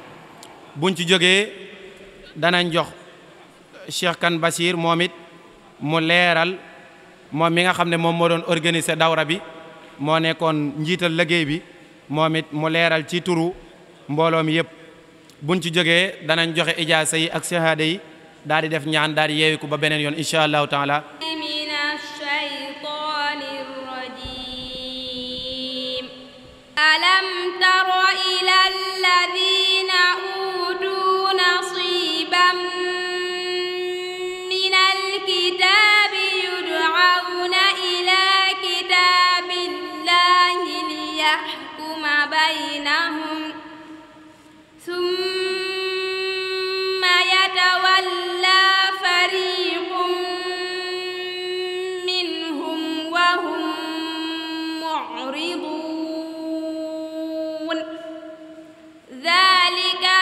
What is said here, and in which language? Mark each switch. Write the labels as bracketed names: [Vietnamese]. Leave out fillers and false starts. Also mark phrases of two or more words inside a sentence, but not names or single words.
[Wolof] buñ ci jógee danañ jox Cheikh Kane Bachir moom it mu leeral moom mi nga xam ne moom moo doon organiser dawra bi moo nekkoon njiital liggéey bi moom it mu leeral ci turu mbooloo mi yëpp buñ ci jógee danañ joxe ijaasa yi ak shahada yi daal di def ñaan daal di yeewiku ba beneen yoon [Arabic] إن شاء الله تعالى ألم تر إلى الذين أوتوا نصيبا من الكتاب يدعون إلى كتاب الله ليحكم بينهم ثم يتولى فريق منهم وهم معرضون ذلك